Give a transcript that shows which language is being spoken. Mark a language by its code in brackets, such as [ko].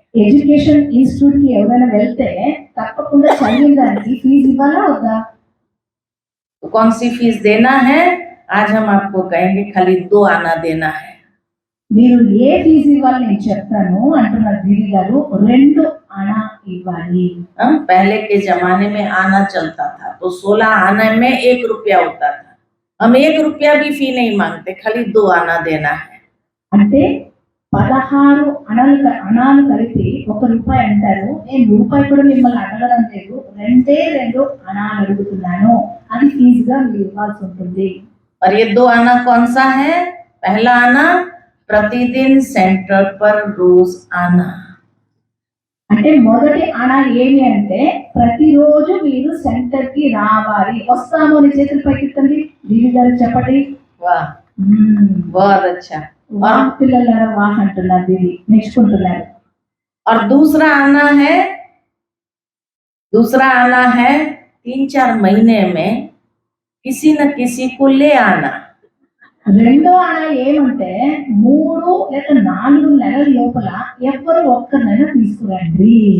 [te] Education institute కి ఎవరైనా వెళ్తే తప్పకుండా చదివించడానికి ఫీజు ఇవ్వాలా వద్దా? [hi] तो कौन सी फीस देना है? आज हम आपको कहेंगे खाली 2 आना देना है। [te] మీరు ఏ ఫీజు ఇవ్వాలి నేను చెప్తాను అంటున్నారు దీది గారు. 2 అణా ఇవ్వాలి. [hi] पहले के जमाने में आना चलता था तो 16 आने में 1 रुपया होता था। हम 1 रुपया भी फी नहीं मांगते, खाली 2 आना देना है। [te] అంటే 16 అణాలు కలిపి 1 రూపాయి అంటారు. నేను రూపాయి కూడా మిమ్మల్ని అడగడం లేదు, 2 అణాలు అడుగుతున్నాను. అది ఫీజుగా మీరు ఇవ్వాల్సి ఉంటుంది. [hi] और ये 2 आना कौन सा है? पहला आना प्रतिदिन सेंटर पर रोज आना। [te] అంటే మొదటి అణా ఏమి అంటే ప్రతిరోజు మీరు సెంటర్ కి రావాలి. వస్తాము అని చేతులు పైకెత్తండి. దీని గారు చెప్పండి. [hi] वाह, बहुत अच्छा। [te] వాహ్ పిల్లలారా వాహ్ అంటున్నారు దీది, మెచ్చుకుంటున్నారు. [hi] और दूसरा आना है 3-4 महीने में किसी न किसी को ले आना। [te] రెండో అణా ఏమంటే 3 లేక 4 నెలల లోపల ఎవరు ఒక్కరినైనా తీసుకురండి.